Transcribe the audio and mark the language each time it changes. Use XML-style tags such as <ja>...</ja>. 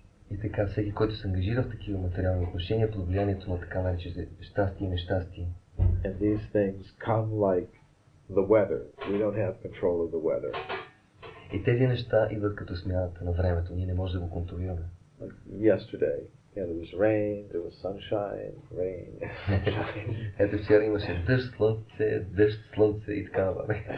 <bg>И така, всеки, който се ангажира в такива материални отношения, под влиянието на така наречените щастие и нещастие.</bg> <en>And these things come like the weather. We don't have control of the weather.</en> <bg>И тези неща идват като смяната на времето. Ние не можем да го контролираме.</bg> <en>Like yesterday, there was rain, there was sunshine, rain, sunshine.</en> <bg>Ето вчера имаше дъжд, слънце и така нататък.</bg>